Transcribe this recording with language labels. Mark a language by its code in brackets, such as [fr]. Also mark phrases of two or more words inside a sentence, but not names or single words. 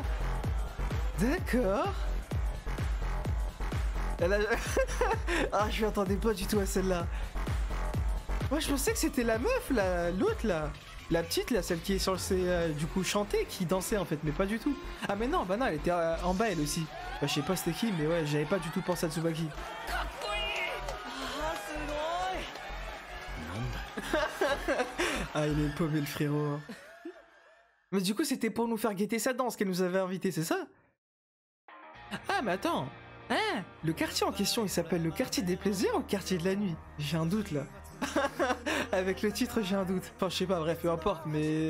[fr] D'accord. Elle a... Ah, je m'attendais pas du tout à celle-là. Moi, je pensais que c'était la meuf, là, l'autre, là. La petite, là, celle qui est sur le... du coup, chantée, qui dansait, en fait, mais pas du tout. Ah, mais non, bah non, elle était en bas, elle aussi. Bah, je sais pas c'était qui, mais ouais, j'avais pas du tout pensé à Tsubaki. [ja] かっこいい。あーすごい。 [fr] Ah, il est paumé, le frérot. Mais du coup, c'était pour nous faire guetter sa danse qu'elle nous avait invités, c'est ça? Ah, mais attends. Hein? Le quartier en question, il s'appelle le quartier des plaisirs ou le quartier de la nuit? J'ai un doute, là. Avec le titre, j'ai un doute. Enfin, je sais pas, bref, peu importe, mais...